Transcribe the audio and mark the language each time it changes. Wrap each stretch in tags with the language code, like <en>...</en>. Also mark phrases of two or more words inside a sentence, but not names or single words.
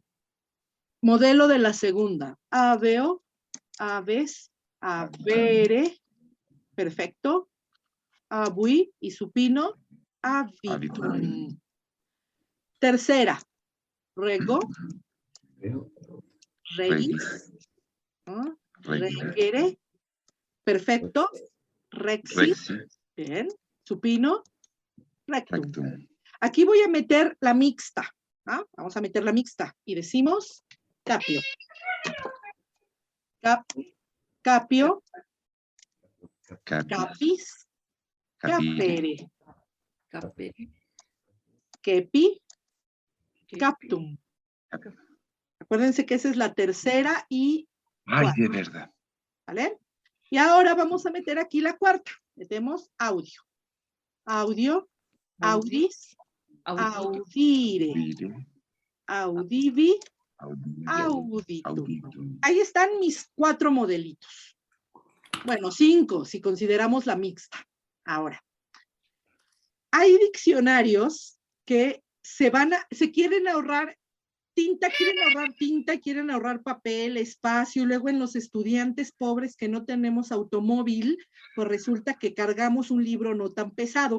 <es>Modelo de la segunda.</es> <la>Aveo, aves, avere, perfecto.</la> <es>Abui y supino, Habitum. habitum. Tercera, rego, Creo. regis, ¿no? Regis.</es> <la>Regere, perfecto. Rexis,</la> <es>Rexis. bien. Supino, rectum. Rectum. Aquí voy a meter la mixta. ¿Ah? Vamos a meter la mixta y decimos capio. Capio, Capi. capis, Capire. capere, Capere.</es> <la>kepi, captum.</la> <es>Acuérdense que esa es la tercera y Ay, cuarta, de verdad. ¿vale? Y ahora vamos a meter aquí la cuarta. Metemos audio. Audio,</es> <la>audis, audire,</la> <es>Vire. audivi, Audire. auditum. Auditum. Ahí están mis 4 modelitos. Bueno, 5, si consideramos la mixta. Ahora, hay diccionarios que se quieren ahorrar tinta, quieren ahorrar papel, espacio, luego en los estudiantes pobres que no tenemos automóvil, pues resulta que cargamos un libro no tan pesado.</es>